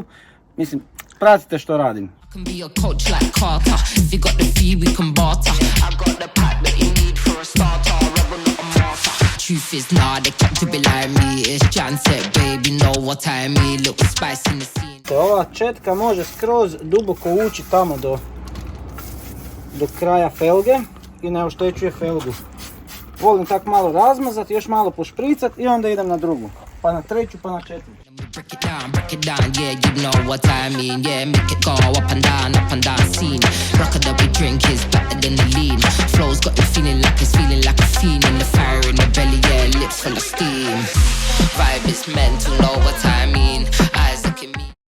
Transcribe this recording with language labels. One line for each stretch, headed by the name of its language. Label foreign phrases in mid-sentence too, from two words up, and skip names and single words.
Croatian: Mislim, pratite što radim. Ova četka može skroz duboko ući tamo do kraja felge i ne oštećuje felgu. Volim tako malo razmazati, još malo pošpricati i onda idem na drugu. Pa na treću, pa na četvrtu.
English: Break it down, yeah, you know what I mean. Yeah, make it go up and down scene. Rocker that we drink is better than the lean. Flow's got you feeling like a fiend. In the fire in the belly, yeah, lips full of steam. Vibe is mental, know what I mean. Eyes look at me.